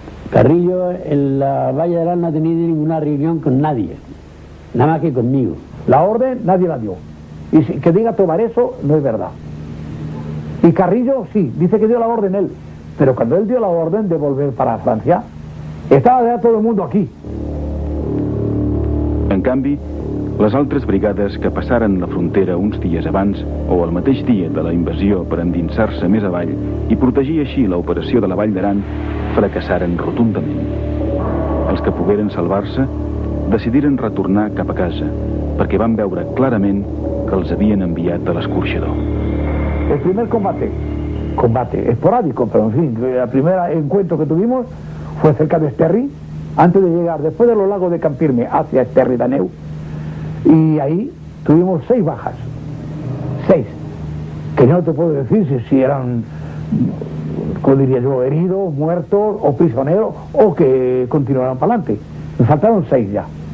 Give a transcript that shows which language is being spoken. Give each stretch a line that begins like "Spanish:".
Spanish: Carrillo en la Vall d'Aran no ha tenido ninguna reunión con nadie, nada más que conmigo. La orden nadie la dio. Y que diga Tovar eso, no es verdad. Y Carrillo sí, dice que dio la orden él. Pero cuando él dio la orden de volver para Francia,
Catalan: estava ja tot el món aquí. En canvi, les altres brigades que passaren la frontera uns dies abans o el mateix dia de la invasió per endinsar-se més avall i protegir així l'operació de la Vall d'Aran fracassaren rotundament. Els que pogueren salvar-se decidiren retornar cap a casa perquè van veure clarament que els havien enviat a l'escorxador.
Spanish: El primer combate esporádico, pero en fin, el primer encuentro que tuvimos fue cerca de Esterri, antes de llegar, después de los lagos de Campirme, hacia Esterri d'Àneu, y ahí tuvimos 6 bajas, 6, que no te puedo decir si eran, como diría yo, heridos, muertos o prisioneros, o que continuaran para adelante. Me faltaron 6 ya.